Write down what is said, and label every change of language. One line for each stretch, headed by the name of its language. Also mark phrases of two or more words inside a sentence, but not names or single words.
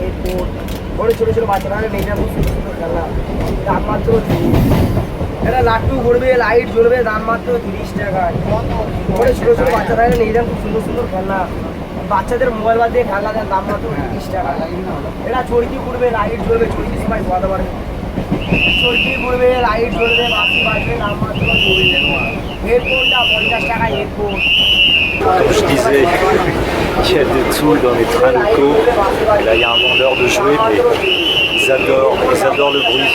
Bangla: হেডফোন বড় ছোট ছোট বাচ্চারা নেই না খুব সুন্দর সুন্দর খেলনা দাম মাত্র 30 এটা লাটু ঘুরবে লাইট জ্বলবে দাম মাত্র 30 টাকায় বড় ছোট ছোট বাচ্চারা নেই না খুব সুন্দর সুন্দর খেলনা বাচ্চাদের মোবাইল বাদ দিয়ে খেলনা দেন দাম মাত্র 30 টাকা এটা চড়কি ঘুরবে লাইট জ্বলবে চড়কি সবাই ঘোরাতে পারবে চড়কি ঘুরবে লাইট জ্বলবে বাসি বাজবে দাম মাত্র 40 টাকা হেডফোনটা 50 টাকা হেডফোন
French: Comme je disais, il y a de tout dans les trains locaux. Là, il y a un vendeur de jouets, mais ils adorent le bruit.